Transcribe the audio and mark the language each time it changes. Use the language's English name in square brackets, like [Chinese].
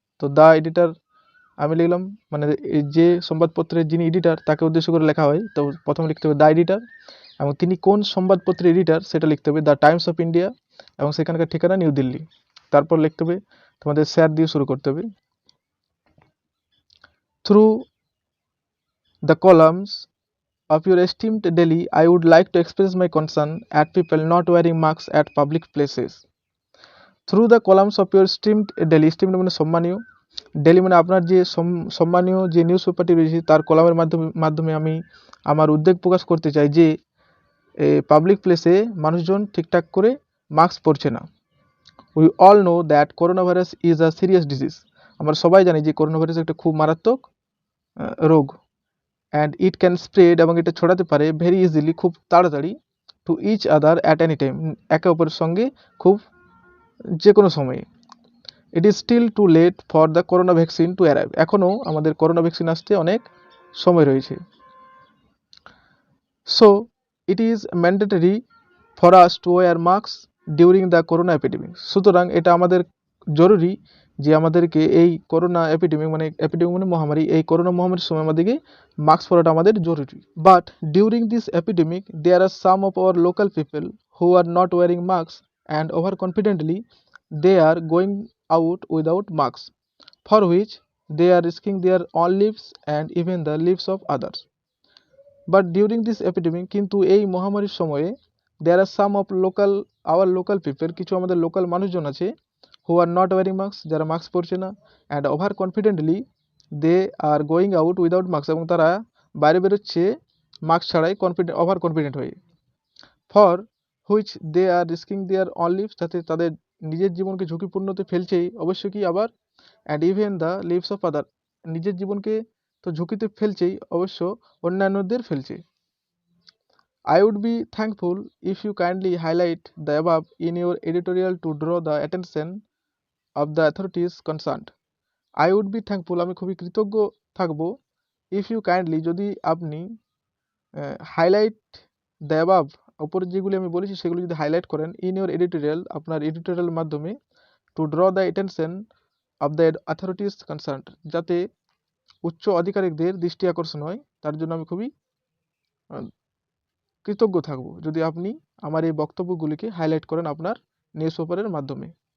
[Bangla] তো the editor আমি লিখলাম, মানে যে সংবাদপত্রের যিনি এডিটর তাকে উদ্দেশ্য করে লেখা হয়, তো প্রথমে লিখতে হবে দ্য এডিটর, এবং তিনি কোন সংবাদপত্রের এডিটর সেটা লিখতে হবে দ্য টাইমস অফ ইন্ডিয়া, এবং সেখানকার ঠিকানা নিউ দিল্লি। তারপর লিখতে হবে তোমাদের শেয়ার দিয়ে শুরু করতে হবে। [English] Through the columns of your esteemed daily, I would like to express my concern at people not wearing masks at public places. Through the columns of your esteemed daily, [Bangla] streamed মানে সম্মানীয়, daily মানে আপনার যে সম্মানীয় যে news পেপারটি রয়েছে তার কলামের মাধ্যমে আমি আমার উদ্বেগ প্রকাশ করতে চাই যে পাবলিক প্লেসে মানুষজন ঠিকঠাক করে মাস্ক পরছে না। [English] we all know that corona virus is a serious disease, [Bangla] আমরা সবাই জানি যে করোনা ভাইরাস একটা খুব মারাত্মক রোগ। [English] and it can spread, [Bangla] এবং এটা ছড়াতে পারে [English] very easily, [Bangla] খুব তাড়াতাড়ি, [English] to each other at any time, [Bangla] একে অপরের সঙ্গে খুব যে কোনো সময়ে। [English] it is still too late for the corona vaccine to arrive, [Bangla] এখনও আমাদের করোনা ভ্যাকসিন আসতে অনেক সময় রয়েছে। [English] so it is mandatory for us to wear mask during the corona epidemic, [Bangla] সুতরাং এটা আমাদের জরুরি যে আমাদেরকে এই করোনা এপিডেমিক মানে মহামারী, এই করোনা মহামারীর সময় আমাদেরকে মাস্ক পরাটা আমাদের জরুরি। [English] But during this epidemic there are some of our local people who are not wearing mask and over confidently they are going out without masks, for which they are risking their own lives and even the lives of others. But during this epidemic, [Bangla] কিন্তু এই মহামারীর সময়ে [English] there are some of our local people, [Bangla] কিছু আমাদের local মানুষজন আছে, [English] who are not wearing masks, [Bangla] যারা mask পরছে না, [English] and over confidently they are going out without masks, [Bangla] এবং তারা বাইরে বেরোচ্ছে মাস্ক ছাড়াই ওভার কনফিডেন্ট হয়ে। [English] for which they are risking their own lives, [Bangla] যাতে তাদের নিজের জীবনকে ঝুঁকিপূর্ণতে ফেলছেই অবশ্য কি আবার, [English] and even the lives of other, [Bangla] নিজের জীবনকে তো ঝুঁকিতে ফেলছেই অবশ্য অন্যান্যদের ফেলছে। [English] I would be thankful if you kindly highlight the above in your editorial to draw the attention of the authorities concerned. I would be thankful, [Bangla] আমি খুবই কৃতজ্ঞ থাকব, [English] if you kindly, [Bangla] যদি আপনি [English] highlight the above, [Bangla] উপরে যেগুলি আমি বলেছি সেগুলি যদি হাইলাইট করেন, [English] in your editorial, [Bangla] আপনার এডিটোরিয়াল মাধ্যমে, [English] to draw the attention of the authorities concern, [Bangla] যাতে উচ্চ আধিকারিকদের দৃষ্টি আকর্ষণ হয়, তার জন্য আমি খুবই কৃতজ্ঞ থাকব যদি আপনি আমার এই বক্তব্যগুলিকে হাইলাইট করেন আপনার নিউজ পেপারের মাধ্যমে।